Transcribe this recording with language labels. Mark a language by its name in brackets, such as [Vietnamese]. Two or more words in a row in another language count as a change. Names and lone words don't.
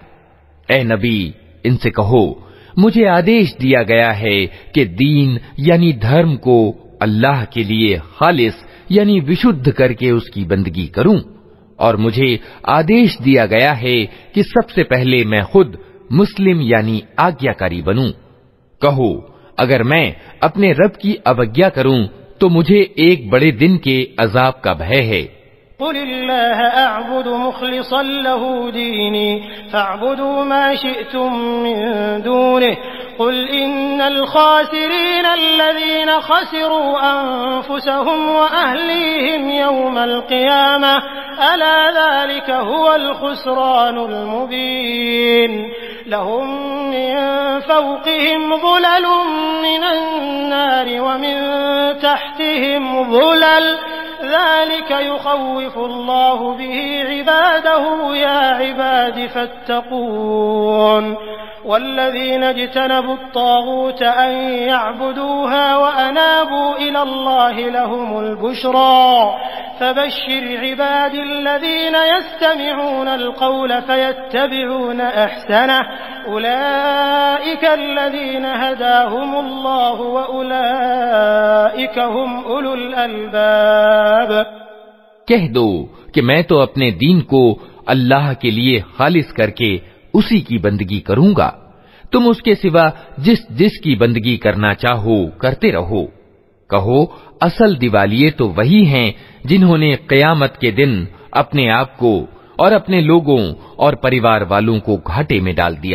[Hindi] ए नबी, इनसे कहो, मुझे आदेश दिया गया है कि दीन यानी धर्म को अल्लाह के लिए खालिस यानी विशुद्ध करके उसकी बंदगी करूं, और मुझे आदेश दिया गया है कि सबसे पहले मैं खुद मुस्लिम यानी आज्ञाकारी बनूं। कहो, अगर मैं अपने रब की अवज्ञा करूं तो मुझे एक बड़े दिन के अजाब का भय है। [Arabic] قل الله أعبد مخلصا له ديني فاعبدوا ما شئتم من دونه قل إن الخاسرين الذين خسروا أنفسهم وأهليهم يوم القيامة ألا ذلك هو الخسران المبين. لهم من فوقهم ظلل من النار ومن تحتهم ظلل ذلك يخوف الله به عباده يا عباد فاتقون. والذين اجتنبوا الطاغوت أن يعبدوها وأنابوا إلى الله لهم البشرى فبشر عباد الذين يستمعون القول فيتبعون أحسنه أولئك الذين هداهم الله وأولئك هم أولو الألباب. [Hindi] कह दो कि मैं तो अपने दीन को अल्लाह के लिए खालिस करके उसी की बंदगी करूंगा। तुम उसके सिवा जिस जिस की बंदगी करना चाहो करते रहो। कहो, असल दिवालिये तो वही हैं जिन्होंने क़यामत के दिन अपने आप को और अपने लोगों और परिवार वालों को घाटे में डाल दिया।